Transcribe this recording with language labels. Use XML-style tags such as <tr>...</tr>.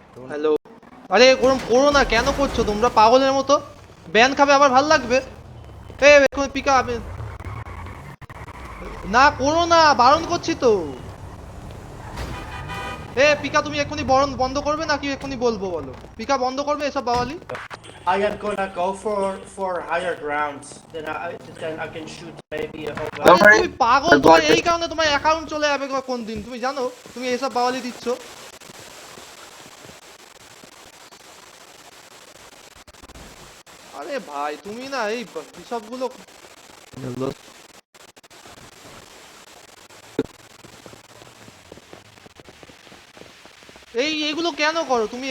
<bn>Hello, আরে এরকম করো না, কেন করছো তোমরা পাগলের মতো? ব্যান খাবে আবার ভাল লাগবে? এখন পিকা না করো না, বারণ করছি তো। পিকা তুমি এক্ষুনি বন্ধ করবে নাকি এক্ষুনি বলবো বলো? পিকা বন্ধ করবে এসব বাওয়ালি?</bn> <en>I am gonna go for higher grounds. Then I can shoot maybe over.</en> <bn>আরে তুমি পাগল, তোমার এই কারণে তোমার অ্যাকাউন্ট চলে যাবে কোন দিন, তুমি জানো? তুমি এসব বাওয়ালি দিচ্ছ। আরে ভাই তুমি না এই সবগুলো এইগুলো কেন করো তুমি?</bn>